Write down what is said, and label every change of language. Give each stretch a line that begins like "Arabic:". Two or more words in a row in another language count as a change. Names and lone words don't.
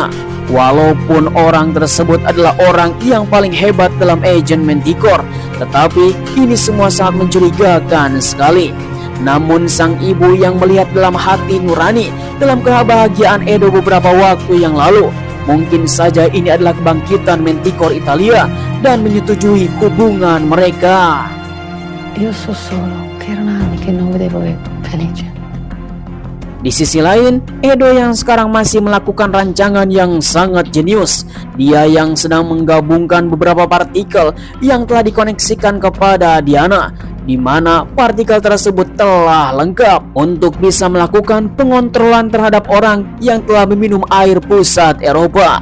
Indonesian: Walaupun orang tersebut adalah orang yang paling hebat dalam agent Manticore, tetapi ini semua sangat mencurigakan sekali. Namun sang ibu yang melihat dalam hati nurani dalam kebahagiaan Edo beberapa waktu yang lalu, mungkin saja ini adalah kebangkitan Manticore Italia dan menyetujui hubungan mereka.
Italian: Io so solo che erano anni che non vedevo Felice.
Indonesian: Di sisi lain, Edo yang sekarang masih melakukan rancangan yang sangat jenius. Dia yang sedang menggabungkan beberapa partikel yang telah dikoneksikan kepada Diana, di mana partikel tersebut telah lengkap untuk bisa melakukan pengontrolan terhadap orang yang telah meminum air pusat Eropa.